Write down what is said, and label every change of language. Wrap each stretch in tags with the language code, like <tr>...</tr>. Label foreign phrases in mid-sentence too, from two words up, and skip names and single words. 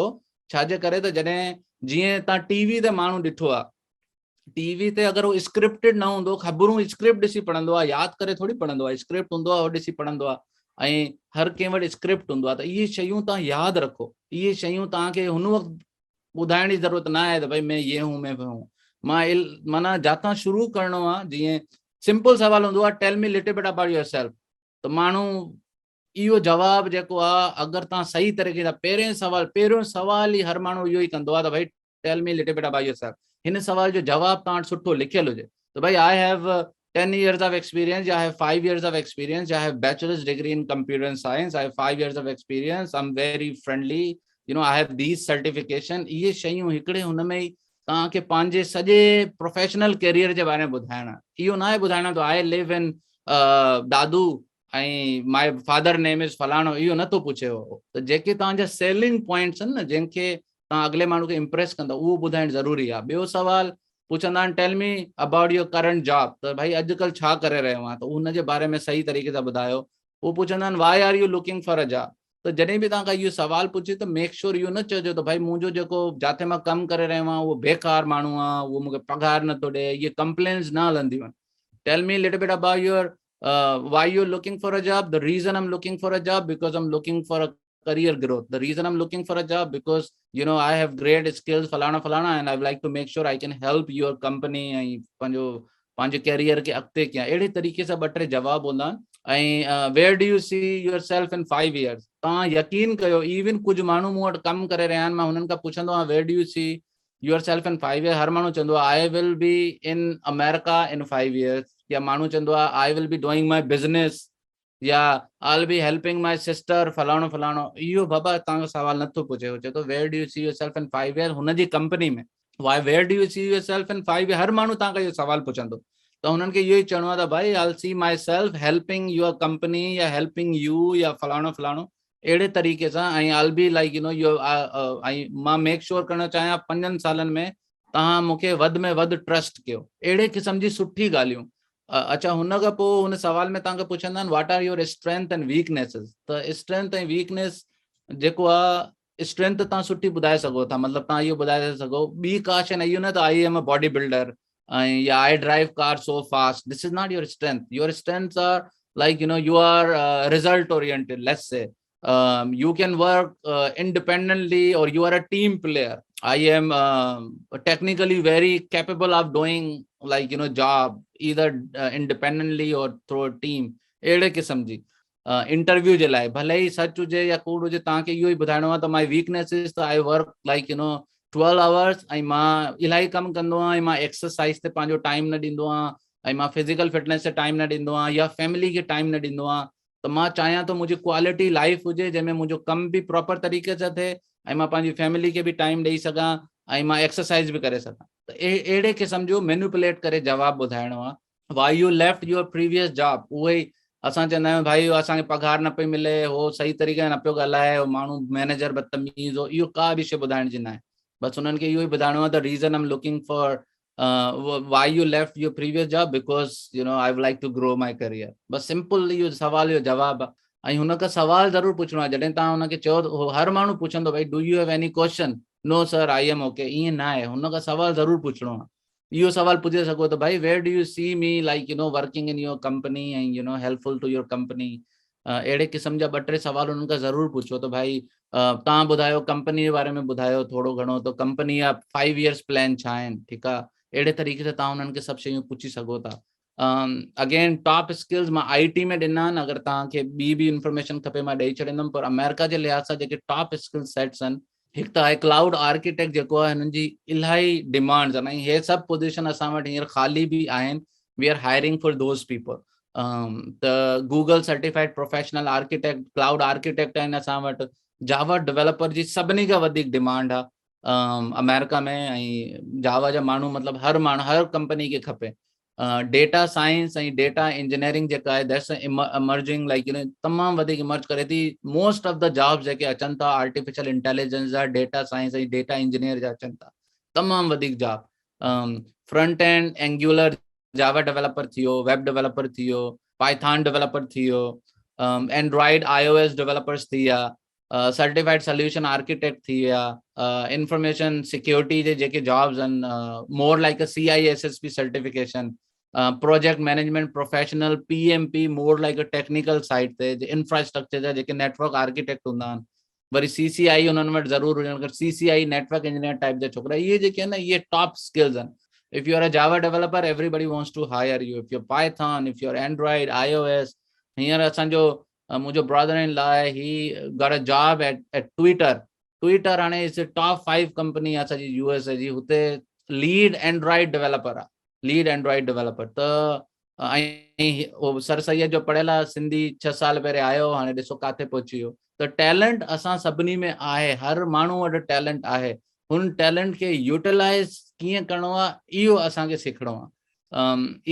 <sd>छाजे करे त जॾहिं जीअं तव्हां टीवी ते माण्हू ॾिठो आहे, टीवी ते अगरि उहो स्क्रिप्टेड न हूंदो, ख़बरूं स्क्रिप्ट ॾिसी पढ़ंदो आहे, यादि करे थोरी पढ़ंदो आहे, स्क्रिप्ट हूंदो आहे उहो ॾिसी पढ़ंदो आहे। ऐं हर कंहिं वटि स्क्रिप्ट हूंदो आहे। त इहे शयूं तव्हां यादि रखो। इहे शयूं तव्हांखे हुन वक़्तु ॿुधाइण जी ज़रूरत न आहे त भई</sd> <ur>میں یہ ہوں میں وہ ہوں.</ur> <sd>माना जातां शुरू करिणो आहे, जीअं सिंपल सवाल हूंदो आहे,</sd> <en>Tell me little bit about yourself.</en> <sd>त माण्हू इहो जवाबु जेको आहे, अगरि तव्हां सही तरीक़े सां पहिरियों सवाल ई हर माण्हू इहो ई कंदो आहे त भई</sd> <en>Tell me little bit about yourself.</en> <sd>हिन सवाल जो जवाबु तव्हां वटि सुठो लिखियलु हुजे त भई</sd> <en>I have 10 years of experience, I have 5 years of experience, I have bachelor's degree in computer science, I have 5 years of experience, I'm very friendly, I have these certification.</en> <sd>इहे शयूं हिकिड़े हुन में ई तव्हांखे पंहिंजे सॼे</sd> <en>professional career</en> <sd>जे बारे में ॿुधाइणु आहे। इहो न आहे ॿुधाइणो त</sd> <en>I live in Dadu</en> <sd>ऐं</sd> <en>my father name is</en> <sd>फलाणो, इहो नथो पुछे हो। त जेके तव्हांजा</sd> <en>selling points</en> <sd>आहिनि न, जंहिंखे तव्हां अॻिले माण्हू खे इम्प्रेस कंदा, उहो ॿुधाइणु ज़रूरी आहे। ॿियो सवाल पुछंदा आहिनि,</sd> <en>Tell me about your current job.</en> <sd>त भाई अॼुकल्ह छा करे रहियो आहे, त उनजे बारे में सही तरीक़े सां ॿुधायो। उहो पुछंदा आहिनि,</sd> <en>Why are you looking for a job.</en> <sd>त जॾहिं बि तव्हां इहो सवाल पुछे त</sd> <en>make sure</en> <sd>इहो न चइजो त भाई मुंहिंजो जेको जिथे मां कमु करे रहियो आहियां उहो बेकार माण्हू आहे, उहो मूंखे पघार नथो ॾे, इहे कंप्लेन्स न हलंदियूं आहिनि।</sd> <en>Tell me little bit about your why you're looking for a job. The reason I'm looking for a job because I'm looking for a career growth. The reason I'm looking for a job because I have great skills falana and I'd like to make sure I can help your company</en> <sd>ऐं पंहिंजे कैरियर खे अॻिते कयां। अहिड़े तरीक़े सां 2-3 जवाब हूंदा आहिनि।</sd> <en>ऐं where do you see yourself in 5 years।</en> <sd>तव्हां यकीन कयो, इवन कुझु माण्हू मूं वटि कमु करे रहिया आहिनि, मां हुननि खां पुछंदो आहियां</sd> <en>where do you see yourself in 5 years।</en> <sd>हर माण्हू चवंदो आहे</sd> <en>I will be in America in 5 years,</en> <sd>या माण्हू चवंदो आहे</sd> <en>I will be doing my business, या I will be helping my sister</en> <sd>फलाणो फलाणो। इहो बाबा तव्हांजो सवाल नथो पुछे। हो चए थो</sd> <en>Where do you see yourself in 5 years</en> <sd>हुनजी कंपनी में।</sd> <en>Why where do you see yourself in 5 years</en> <sd>हर माण्हू तव्हांखां इहो सवाल पुछंदो, त हुननि खे इहो ई चवणो आहे त भाई</sd> <en>I will see myself helping your company</en> <sd>या</sd> <en>helping you</en> <sd>या फलाणो फलाणो, अहिड़े तरीक़े सां। ऐं</sd> <en>I will be like</en> <sd>ऐं मां</sd> <en>make sure</en> <sd>करणु चाहियां 5 सालनि में तव्हां मूंखे वधि में वधि ट्रस्ट कयो। अहिड़े क़िस्म जी सुठी ॻाल्हियूं। अच्छा, हुन खां पोइ हुन सवाल में तव्हांखे पुछंदा आहिनि</sd> <en>What are your strength and weaknesses.</en> <sd>त स्ट्रेंथ ऐं वीकनेस जेको आहे, स्ट्रेंथ तव्हां सुठी ॿुधाए सघो था, मतिलबु तव्हां इहो ॿुधाए सघो ॿी का शइ न, इहो न त</sd> <en>I am a body builder</en> <sd>ऐं या</sd> <en>I drive car so fast, This is not your strength. Your strengths are like you are result oriented, let's say you can work independently or you are a team player। I am technically very capable of doing like job either independently or through a team।</en> <sd>अहिड़े क़िस्म जी इंटरव्यू जे लाइ भले ई सच हुजे या कूड़ हुजे, तव्हांखे इहो ई ॿुधाइणो आहे त</sd> <en>my weakness is</en> <sd>त</sd> <en>I work like 12 hours</en> <sd>ऐं मां इलाही कमु कंदो आहियां, ऐं मां एक्सरसाइज ते पंहिंजो टाइम न ॾींदो आहियां, ऐं मां</sd> <en>physical fitness</en> <sd>ते टाइम न ॾींदो आहियां, या फैमिली खे टाइम न ॾींदो आहियां। त मां चाहियां थो मुंहिंजी</sd> <en>quality life</en> <sd>हुजे जंहिंमें मुंहिंजो कमु बि प्रॉपर तरीक़े सां थिए ऐं मां पंहिंजी फैमिली खे बि टाइम ॾेई सघां ऐं मां एक्सरसाइज बि करे सघां। त अहिड़े क़िस्म जो मैनिपुलेट करे जवाबु ॿुधाइणो आहे।</sd> <en>Why you left your previous job,</en> <sd>उहे ई असां चवंदा आहियूं भाई असांखे पघार न पई मिले, हो सही तरीक़े सां न पियो ॻाल्हाए, हो माण्हू मैनेजर बदतमीज़ हो, इहो का बि शइ ॿुधाइण जी न आहे। बसि हुननि खे इहो ई ॿुधाइणो आहे त</sd> <en>reason I am looking for why you left your previous job because I would like to grow my career.</en> <sd>बस सिंपल इहो सवाल जो जवाब आहे। ऐं हुन खां सवाल ज़रूरु पुछणो आहे। जॾहिं तव्हां हुनखे चओ, हर माण्हू पुछंदो भाई</sd> <en>Do you have any question, no sir I am OK,</en> <sd>ईअं न आहे। हुन खां सवाल ज़रूरु पुछणो आहे। इहो सवाल पुछे सघो त भाई</sd> <en>Where do you see me like working in your company and helpful to your company</en> <sd>एंड हेल्पफुल टू योर कंपनी। अहिड़े क़िस्म जा 2-3 सवाल उन्हनि खां ज़रूरु पुछो त भाई तव्हां ॿुधायो कंपनी जे बारे में ॿुधायो थोरो घणो, त कंपनी जा</sd> <en>5 years plan</en> <sd>छा आहिनि, ठीकु आहे। अहिड़े तरीक़े सां तव्हां उन्हनि खे सभु शयूं पुछी सघो था। अगेन</sd> <en>top skills</en> <sd>मां IT में ॾिना आहिनि, अगरि तव्हांखे ॿी बि इंफॉर्मेशन खपे मां ॾेई छॾींदुमि, पर अमेरिका जे लिहाज़ सां जेके</sd> <en>top skill sets</en> <sd>आहिनि, हिकु त आहे</sd> <en>cloud architect</en> <sd>जेको आहे, हिननि जी इलाही डिमांड्स आहिनि, ऐं हे सभु पोजीशन असां वटि हींअर ख़ाली बि आहिनि।</sd> <en>We are hiring for those people. त Google certified professional architect, cloud architect</en> <sd>आहिनि असां वटि।</sd> <en>Java developer</en> <sd>जी सभिनी खां वधीक डिमांड आहे अमेरिका में, ऐं जावा जा माण्हू मतिलबु हर कंपनी खे खपे।</sd> <en>data science</en> <sd>ऐं</sd> <en>data engineering</en> <sd>जेका आहे</sd> <en>that's emerging like</en> <sd>तमामु वधीक इमर्ज करे थी।</sd> <en>most of the jobs</en> <sd>जेके अचनि था</sd> <en>artificial intelligence</en> <sd>जा,</sd> <en>data science</en> <sd>ऐं</sd> <en>data engineer</en> <sd>जा अचनि था, तमामु वधीक जॉब।</sd> <en>front end Angular Java developer</en> <sd>थी वियो,</sd> <en>web developer</en> <sd>थी वियो,</sd> <en>Python developer</en> <sd>थी वियो,</sd> <en>Android iOS developers</en> <sd>थी विया,</sd> <en>certified solution architect</en> <sd>थी विया,</sd> <en>information security</en> <sd>जे जेके जॉब्स आहिनि,</sd> <en>more like a CISSP certification, project management professional, PMP more like a technical side</en> <sd>ते, इंफ्रास्ट्रक्चर जा जेके</sd> <en>network architect</en> <sd>हूंदा आहिनि, वरी CCI उन्हनि वटि ज़रूरु हुजनि, CCI</sd> <en>network engineer type</en> <sd>जा छोकिरा, इहे जेके आहिनि न इहे</sd> <en>top skills</en> <sd>आहिनि।</sd> <en>If you are a Java developer, everybody wants to hire you. If you're Python, if you're Android, iOS, here</en> <sd>असांजो मुंहिंजो</sd> <en>brother-in-law आहे, he got a job at Twitter.</en> <sd>Twitter हाणे</sd> <en>is top 5 company</en> <sd>आहे असांजी USA जी, हुते</sd> <en>lead Android developer</en> <sd>आहे,</sd> <en>lead Android developer.</en> <sd>त ऐं सर सैयद जो पढ़ियल आहे, सिंधी 6 साल पहिरियों आयो, हाणे ॾिसो काथे पहुची वियो। त टैलेंट असां सभिनी में आहे, हर माण्हू वटि टैलेंट आहे। हुन टैलेंट खे यूटिलाइज़ कीअं करिणो आहे इहो असांखे सिखणो आहे।</sd>